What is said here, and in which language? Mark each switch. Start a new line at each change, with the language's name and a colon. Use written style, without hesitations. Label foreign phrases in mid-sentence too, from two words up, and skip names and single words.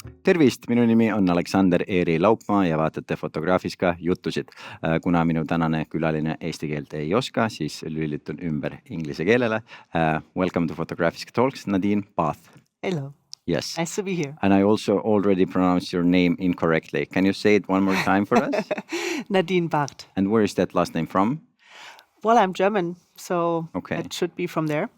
Estonian: tervist, minu nimi on Aleksander Eeri Laupmaa ja vaatate Fotografiska jutusid. Kuna minu tänane külaline eesti keelt ei oska, siis lülitun ümber inglise keelele.
English: Welcome to Fotografiska Talks, Nadine Barth. Hello. Yes. Nice to be here. And I also already pronounced your name incorrectly. Can you say it one more time for us? Nadine Barth. And where is that last name from? Well, I'm German, so Okay. it should be from there.